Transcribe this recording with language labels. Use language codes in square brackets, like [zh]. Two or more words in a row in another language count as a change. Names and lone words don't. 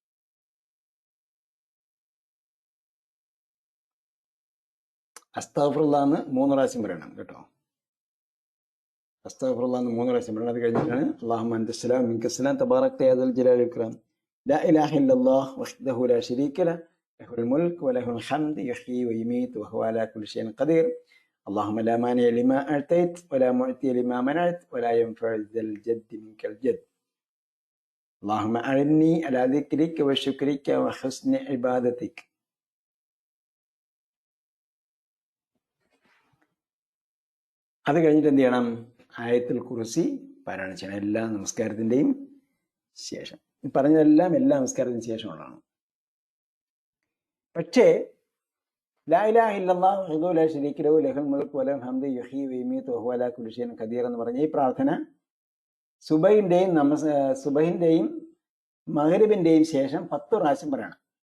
[ml] അസ്തഗ്ഫിറുല്ലാഹ് എന്ന് 3 പ്രാവശ്യം പറയണം കേട്ടോ. അസ്തഗ്ഫിറുല്ലാഹ് എന്ന് 3 പ്രാവശ്യം പറയണം. അത് കഴിഞ്ഞിട്ടാണ് [ar] اللهم أنت السلام منك السلام تباركت يا ذا الجلال والإكرام لا إله إلا الله وحده لا شريك له له الملك وله الحمد يحيي ويميت وهو على كل شيء قدير اللهم لا مانع لما أعطيت ولا معطي لما منعت ولا ينفع ذا الجد منك الجد اللهم أعني على ذكرك وشكرك وحسن عبادتك. [ml] അത് കഴിഞ്ഞിട്ട് എന്ത് ചെയ്യണം? ആയത്തുൽ കുർസി പാരായണം ചെയ്യണം എല്ലാ നമസ്കാരത്തിൻ്റെയും ശേഷം. പറഞ്ഞതെല്ലാം എല്ലാ നമസ്കാരത്തിന് ശേഷമുള്ളതാണ്. പക്ഷേ [ar] لا إله إلا الله وحده لا شريك له له الملك وله الحمد يحيي ويميت وهو على كل شيء قدير [ml] എന്ന് പറഞ്ഞ ഈ പ്രാർത്ഥന സുബഹിന്റെയും മഗ്രിബിന്റെയും ശേഷം 10 പ്രാവശ്യം പറയണം.